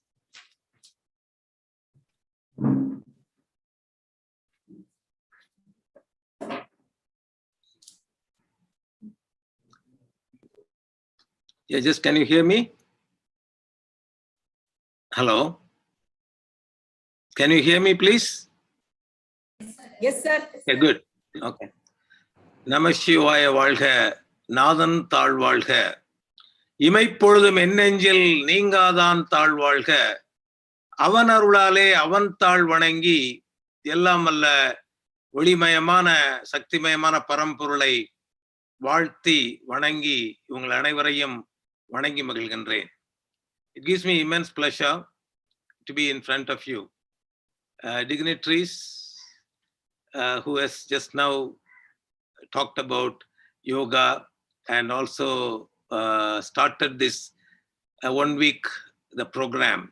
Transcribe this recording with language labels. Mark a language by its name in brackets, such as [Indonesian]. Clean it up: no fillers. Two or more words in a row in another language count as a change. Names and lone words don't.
[English] Yeah, just can you hear me? Hello? Can you hear me, please? Yes, sir. Okay, good. [Tamil] Okay. [Sanskrit] नमः शिवाय [Tamil] வாழ்க, நாதன் தாழ் வாழ்க, இமைப்பொழுதும் என்னெஞ்சில் நீங்காதான் தாழ் வாழ்க, அவன் அருளாலே அவன் தாழ் வணங்கி, எல்லாம் அல்ல ஒளிமயமான சக்திமயமான பரம்பொருளை வாழ்த்தி வணங்கி உங்கள் அனைவரையும் வணங்கி மகிழ்கின்றேன். [English] It gives me immense pleasure to be in front of you. dignitaries who has just now talked about yoga and also started this 1 week the program.